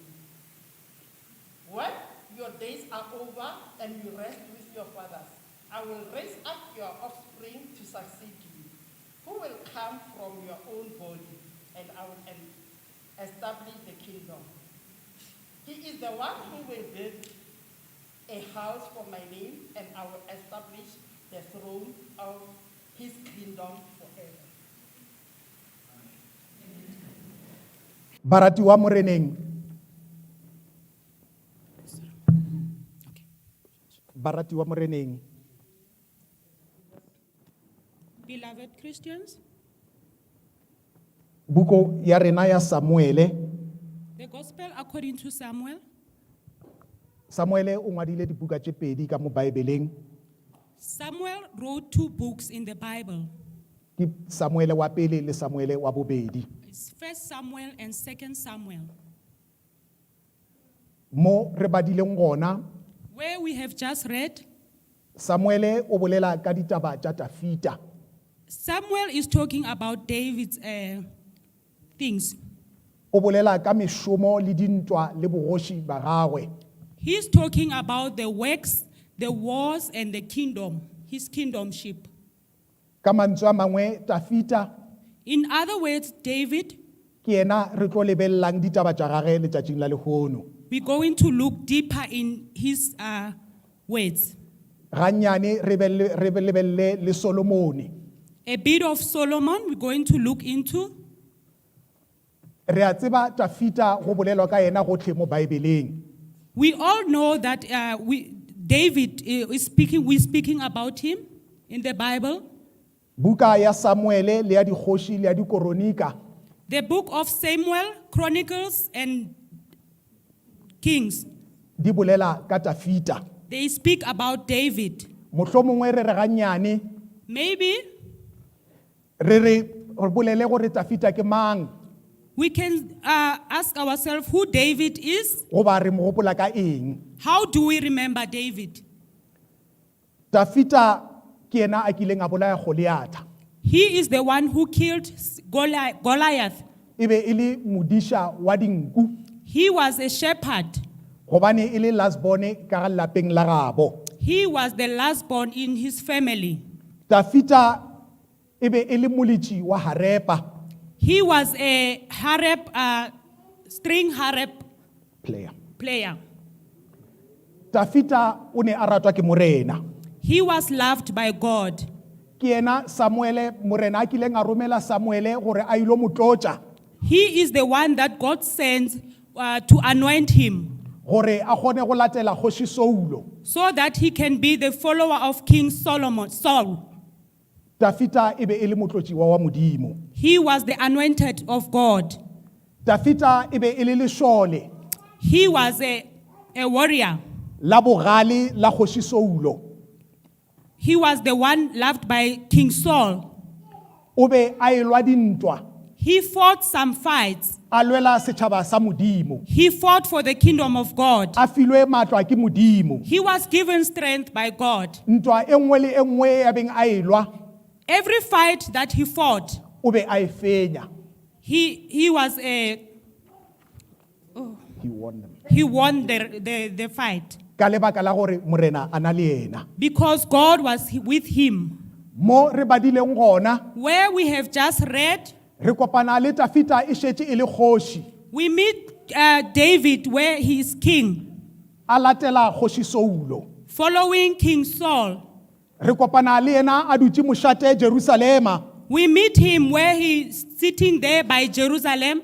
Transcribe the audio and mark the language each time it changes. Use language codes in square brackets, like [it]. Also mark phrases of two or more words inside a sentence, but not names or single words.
[en] When your days are over and you rest with your fathers, I will raise up your offspring to succeed you, who will come from your own body, and I will establish the kingdom. He is the one who will build a house for my name, and I will establish the throne of his kingdom forever. [nso] Baratiwa moreneng. Baratiwa moreneng. [en] Beloved Christians, [nso] Buko ya rena ya Samuele. [en] the Gospel according to Samuel. [nso] Samuele o ngwadile dibuka tse pedi ka mo Bibeleng. [en] Samuel wrote 2 books in the Bible. [nso] Ke Samuele wa pele le Samuele wa bobedi. [en] It's 1 Samuel and 2 Samuel, [nso] Mo re badileng gona, [en] where we have just read. [nso] Samuele o bolela ka ditaba tsa Dafita. [en] Samuel is talking about David's things. [nso] O bolela ka meshomo le dintwa le bogoshi ba gagwe. [en] He's talking about the works, the wars, and the kingdom, his kingdomship. [nso] Ka mantswe a mangwe Dafita [en] In other words, David, [nso] ke ena re tlo lebellang ditaba tsa gagwe letsatsing la lehono. [en] we're going to look deeper in his words. [nso] Ganyane re lebelle le Solomone. [en] A bit of Solomon we're going to look into. [nso] Re a tseba Dafita go bolelwa ka ena gotlhe mo Bibeleng. [en] We all know that David we're speaking about him in the Bible. [nso] Buka ya Samuele le ya dikgoši le ya dikoronika [en] The book of Samuel, Chronicles, and Kings, [nso] di bolela ka Dafita. [en] they speak about David. [nso] Mohlomongwe re re ganyane [en] Maybe [nso] re bolele gore Dafita ke mang [en] we can ask ourselves who David is. [nso] goba re mo gopola ka eng. [en] How do we remember David? [nso] Dafita ke ena a kileng a bolaya Goliata. [en] He is the one who killed Goliath. [nso] E be e le modisha wa dinku [en] He was a shepherd. [nso] gobane e le lastborn ka ga lapeng la gabo. [en] He was the lastborn in his family. [nso] Dafita e be e le moletši wa harepa [en] He was a harp, string harp player. player. [nso] Dafita o ne a ratwa ke morena. [en] He was loved by God. [nso] Ke ena Samuele morena a kileng a romela Samuele gore a ilo mo tlotša [en] He is the one that God sends to anoint him [nso] gore a kgone go latela kgoši Saulo. [en] so that he can be the follower of King Saul. [nso] Dafita e be e le motlotši wa Modimo. [en] He was the anointed of God. [nso] Dafita e be e le lešole [en] He was a warrior. [nso] la bogale la kgoši Saulo. [en] He was the one loved by King Saul. [nso] O be a elwa dintwa [en] He fought some fights. [nso] a lwela setšhaba sa Modimo. [en] He fought for the kingdom of God. [nso] A filwe matlwa ke Modimo. [en] He was given strength by God. [nso] Ntwa e nngwe le e nngwe ya beng a elwa [en] Every fight that he fought, [nso] o be a e fenya. [en] he was a He won them. he won the fight [nso] Ka lebaka la gore morena a na le ena. [en] because God was with him. [nso] Mo re badileng gona [en] Where we have just read, [nso] re kopana le Dafita e šetše e le kgoši [en] we meet David where he is king, [nso] a latela kgoši Saulo. [en] following King Saul. [nso] Re kopana le ena a dutše mošate Jerusalema. [en] We meet him where he is sitting there by Jerusalem.